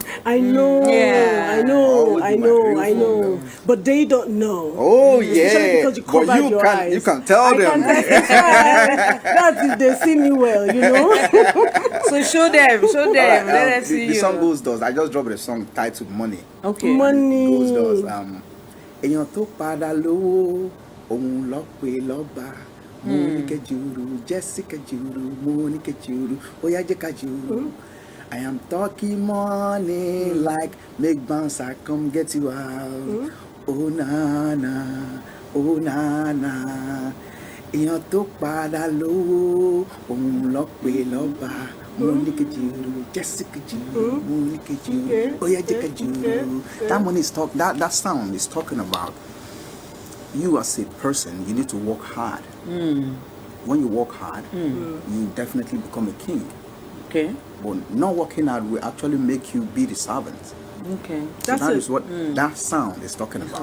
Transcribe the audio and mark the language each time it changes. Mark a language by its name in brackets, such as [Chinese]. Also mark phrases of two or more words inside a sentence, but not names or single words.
[English] I know. I know. But they don't know. Oh especially because you covered your eyes. You can tell them. That's if they see me well, So show them. Let them see you. The song goes does. I just dropped a song titled Money. Okay. Money. Goes does. [Yoruba] Èèyàn tó padà lówó, òun ló pè lọ́ba. Monica Juru, Jessica Juru, Monica Juru, Oya Jeka Juru. [English] I am talking money like make bounce, I come get you out. Oh na na. [Yoruba] Èèyàn tó padà lówó, òun ló pè lọ́ba. Monica Juru, Jessica Juru, Monica Juru, Oya Jeka Juru. [English] That money is that sound is talking about you as a person. You need to work hard. When you work hard, you definitely become a king. Okay. But not working hard will actually make you be the servant. Okay. So that is what that sound is talking about.